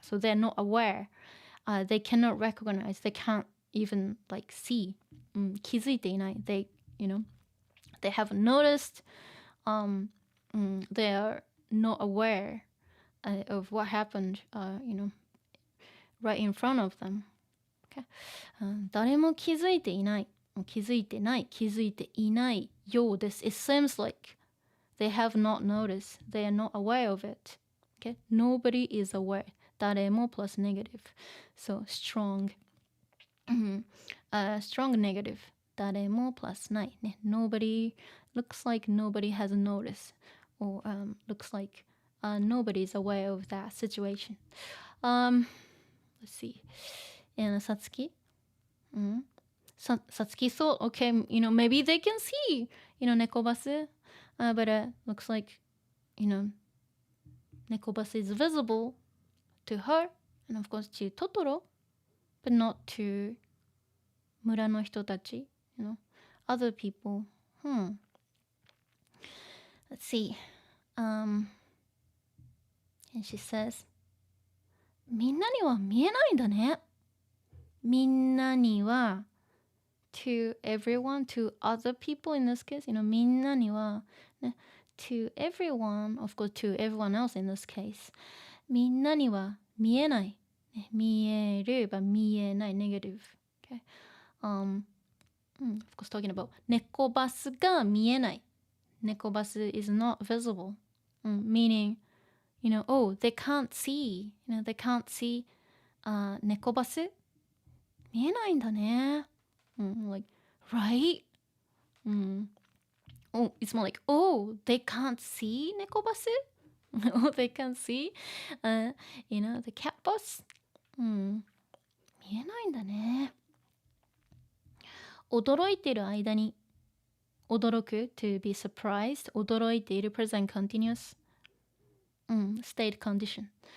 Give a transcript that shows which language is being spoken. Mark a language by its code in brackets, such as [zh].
[en] So they're not aware. They cannot recognize. They can't even like see. [ja] 気づいていない [en] they they haven't noticed. They are not aware of what happened right in front of them. Okay. [ja] 誰も気づいていない気づいてない気づいていないようです [en] It seems like they have not noticed. They are not aware of it. Okay. Nobody is aware. 誰も plus negative. So strong. Strong negative. 誰も plus ない、ね。 Nobody looks like nobody has noticed. Or looks like nobody is aware of that situation. Let's see. And Satsuki. Satsuki thought, okay, maybe they can see, Nekobasu. But looks like, Nekobasu is visible to her. And of course to Totoro. But not to [ja] 村の人たち, [en] other people. Let's see. [ja] And she says, みんなには見えないんだね。 [en] みんなには to everyone, to other people in this case, [ja] みんなには、ね、 [en] to everyone, of course to everyone else in this case. [ja] みんなには見えない。見える but 見えない negative. [en] Okay. Of course talking about [ja] 猫バスが見えない。 [en] 猫バス is not visible. Meaning, oh, they can't see. They can't see [ja] 猫バス見えないんだね。 [en] Like, right? Oh, it's more like, oh, they can't see 猫バスOh, they can't see the Catbus? [ja] 見えないんだね。驚いてる間に驚く [en] to be surprised [ja] 驚いている [en] present continuous state condition.